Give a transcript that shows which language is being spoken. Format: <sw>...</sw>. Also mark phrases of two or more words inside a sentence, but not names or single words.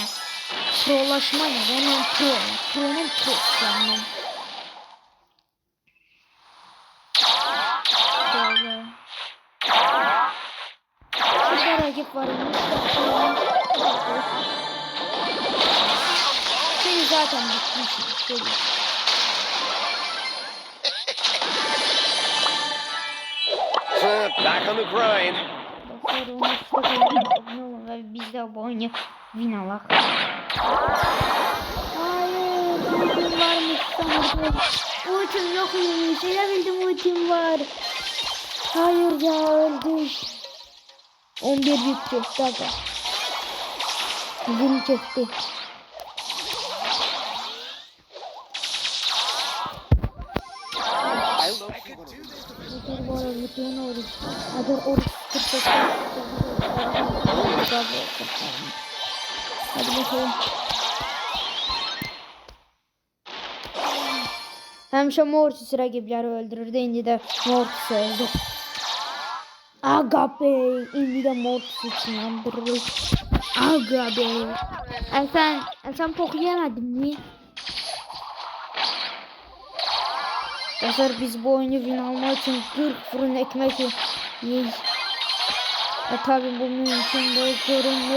<tr>Prolaşma ya. Hemen pro. Pro'nun pro. Yani. Böyle. Şurada rakip var. Seni zaten bitmişim.</tr> <en>Back on the grind.</en> <az>Biz de bu oyunu win alaq.</az> <tr>Hayır, ultim varmış sanırım. Ultim yok muymuş?</tr> <az>Elə bildim ultim var.</az> <tr>Hayır ya, öldük. 11 bitti. Dakika. Win çekti. Bu arada bütün oruç. Agar oruç tutsak. Hadi bakalım.</tr> <az>Həmişə Mortis rəqibləri öldürürdü. İndi də Mortis öldü.</az> <tr>Aga bey.</tr> <az>İndi də Mortis için yandırırız.</az> <tr>Aga bey. Sen poku yemedin mi? Dostlar biz bu oyunu win almak için 40 fırın ekmek yiyiz. Tabii bu mümkün de görünür.</tr>